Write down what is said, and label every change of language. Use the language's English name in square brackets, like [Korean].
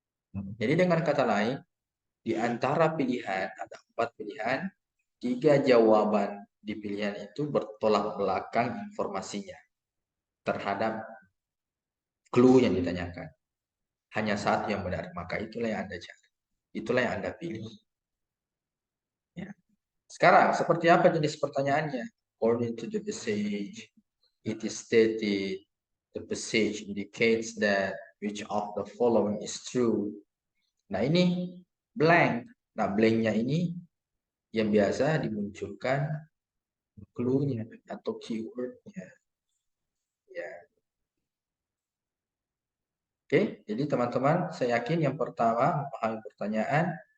[Indonesian] Jadi dengan kata lain, di antara pilihan, ada 4 pilihan, 3 jawaban di pilihan itu bertolak belakang informasinya terhadap clue yang ditanyakan. Hanya 1 yang benar, maka itulah yang Anda cari. Itulah yang Anda pilih. Ya. Sekarang, seperti apa jenis pertanyaannya? [English] According to the passage, it is stated, the passage indicates that which of the following is true. [Indonesian] Nah ini blank. Nah blanknya ini yang biasa dimunculkan clue-nya atau keyword-nya. Ya. Oke, jadi teman-teman, saya yakin yang pertama memahami pertanyaan.